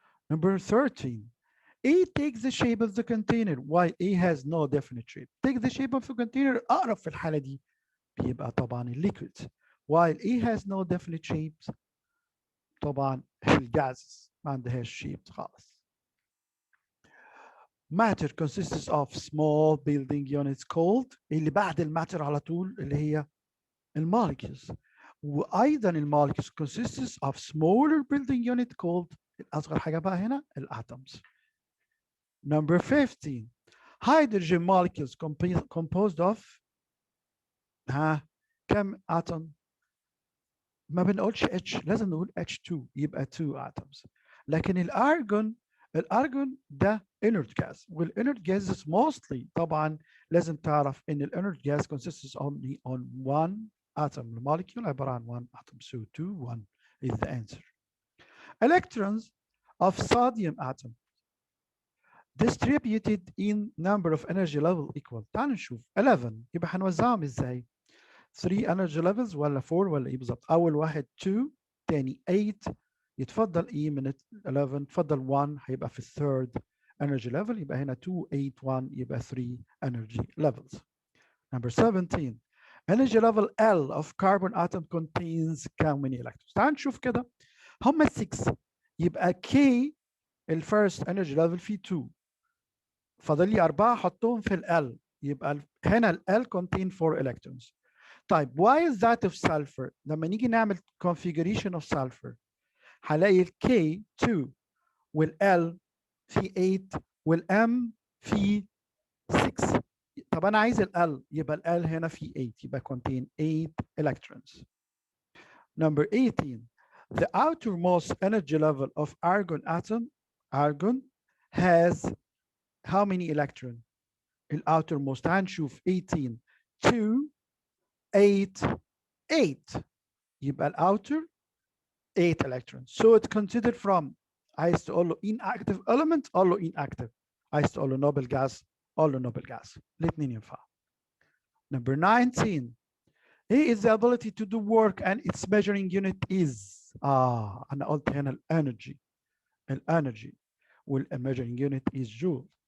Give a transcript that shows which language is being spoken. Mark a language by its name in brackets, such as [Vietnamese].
[English] Number 13 A takes the shape of the container while A has no definite shape. Take the shape of the container [Arabic] أقرب في الحالة دي بيبقى طبعا [English] liquid while A has no definite shapes [Arabic] طبعا الجاز ما عندهاش [English] shape [Arabic] خالص. [English] Matter consists of small building units called [Arabic] اللي بعد الماتر على طول اللي هي المولكيولز وأيضا المولكيولز [English] consists of smaller building unit called [Arabic] الأصغر حاجة بقى هنا [English] الatoms. Number 15 hydrogen molecules composed of [Arabic] كم [English] atom؟ [Arabic] ما بنقولش H لازم نقول H2 يبقى [English] 2 atoms [Arabic] لكن الارجون ده [English] inert gas والinert gases mostly [Arabic] طبعا لازم تعرف ان [English] الinert gas consists only on one atom molecule [Arabic] عبارة عن [English] one atom so 2 1 is the answer. Electrons of sodium atom distributed in number of energy level equal. [Arabic] تعالوا نشوف 11 يبقى هنوزعهم ازاي 3 energy levels ولا 4 ولا ايه بالظبط. اول واحد 2 تاني 8 يتفضل ايه من 11 تفضل 1 هيبقى في الثيرد energy level يبقى هنا 2 8 1 يبقى 3 energy levels. [English] Number 17 energy level L of carbon atom contains how many electrons. [Arabic] تعال نشوف كده هم 6 يبقى K الفيرست energy level فيه 2 فاضل لي 4 حطهم في ال L يبقى هنا ال L [English] contain 4 electrons. [Arabic] طيب [English] why is that of sulfur؟ [Arabic] لما نيجي نعمل [English] configuration of sulfur [Arabic] هلاقي ال K2 وال L في 8 وال M في 6. طب أنا عايز ال L يبقى ال L هنا في 8 يبقى [English] contain 8 electrons. Number 18 the outermost energy level of argon atom argon has how many electrons؟ ال outermost [Arabic] هنشوف [English] 18 2 8 8 يبقى ال outer 8 electrons. So it's considered from [Arabic] عايز تقول له [English] inactive element [Arabic] قول له inactive عايز تقول له noble gas قول له noble gas الاثنين ينفع. [English] Number 19 A is the ability to do work and its measuring unit is [Arabic] أنا قلت هنا الانرجي [English] والmeasuring unit is joule.